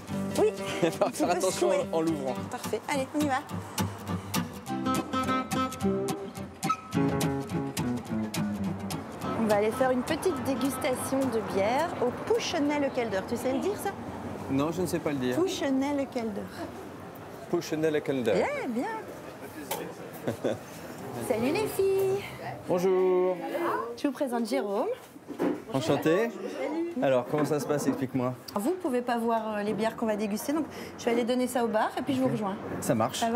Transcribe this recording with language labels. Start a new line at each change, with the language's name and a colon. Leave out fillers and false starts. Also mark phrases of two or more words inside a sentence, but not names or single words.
French: Oui. Il va faire attention secouer. en l'ouvrant. Parfait. Allez, on y va. On va aller faire une petite dégustation de bière au Puschenelle-Kelder. Tu sais le dire, ça? Non, je ne sais pas le dire. Puschenelle-Kelder. Puschenelle-Kelder. Eh bien. Salut les filles. Bonjour. Je vous présente Jérôme. Enchanté. Alors, comment ça se passe? Explique-moi. Vous ne pouvez pas voir les bières qu'on va déguster, donc je vais aller donner ça au bar et puis je vous rejoins. Ça marche. Ça va?